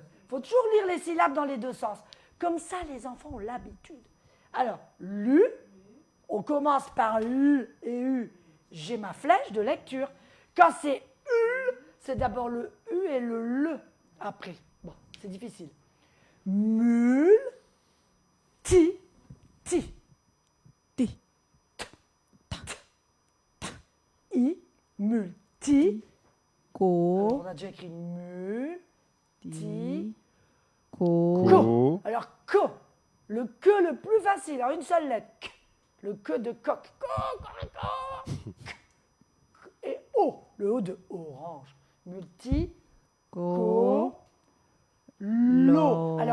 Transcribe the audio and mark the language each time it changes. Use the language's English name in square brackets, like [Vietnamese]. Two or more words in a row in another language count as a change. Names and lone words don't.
[French] Il faut toujours lire les syllabes dans les deux sens. Comme ça, les enfants ont l'habitude. Alors, lu, on commence par lu et u. J'ai ma flèche de lecture. Quand c'est ul, c'est d'abord le u et le le après. Bon, c'est difficile. Mul, ti. I, multi, Co. on a déjà écrit multi, Co. Alors, co, le que le plus facile, alors une seule lettre, K. Le que de coq, et O, le O de orange, multi, co, lo.